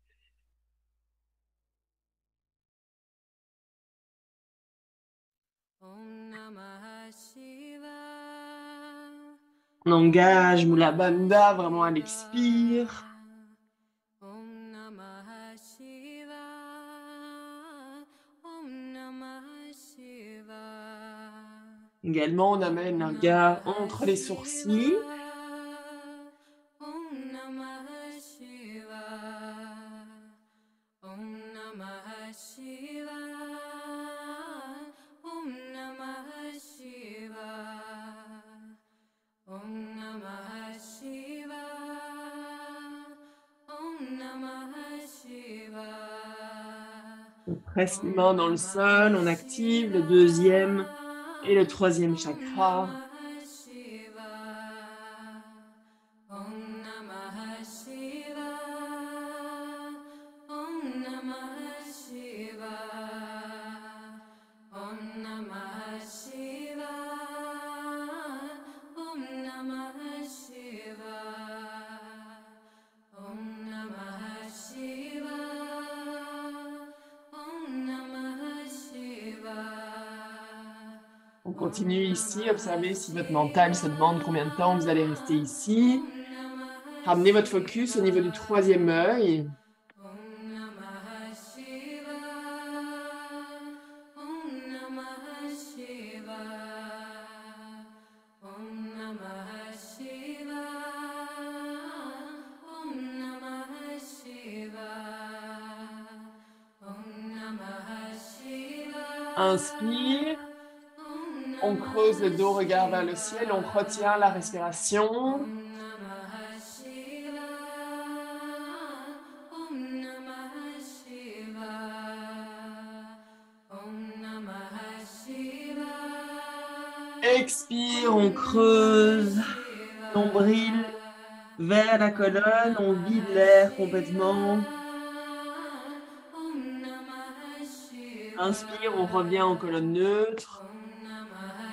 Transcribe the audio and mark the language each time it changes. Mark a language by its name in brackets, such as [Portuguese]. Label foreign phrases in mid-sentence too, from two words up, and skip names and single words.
[French] On engage Mula Bandha vraiment à l'expire. [Sanskrit] Om Namah Shivaya. Om Namah Shivaya. [French] Également, on amène un regard entre les sourcils. [Sanskrit] Om Namah Shivaya. Om Namah Shivaya. Om Namah Shivaya. Om Namah Shivaya. Om Namah Shivaya. [French] On presse les mains dans le sol, on active le deuxième et le troisième chakra. [Sanskrit] Om Namah Shivaya. Om Namah Shivaya. Om Namah Shivaya. Om Namah Shivaya. Om Namah Shivaya. Om Namah Shivaya. [French] On continue ici, observez si votre mental se demande combien de temps vous allez rester ici. Ramenez votre focus au niveau du troisième œil. [Sanskrit] Om Namah Shivaya. Om Namah Shivaya. Om Namah Shivaya. Om Namah Shivaya. Om Namah Shivaya. [French] Inspire. [Sanskrit] Om [French] On creuse le dos, regard vers le ciel, on retient la respiration. [Sanskrit] Om Namah Shivaya. Om Namah Shivaya. Om Namah Shivaya. [French] Expire, on creuse. Nombril vers la colonne, on vide l'air complètement. [Sanskrit] Om Namah Shivaya. [French] Inspire, on revient en colonne neutre. [Sanskrit] Om Namah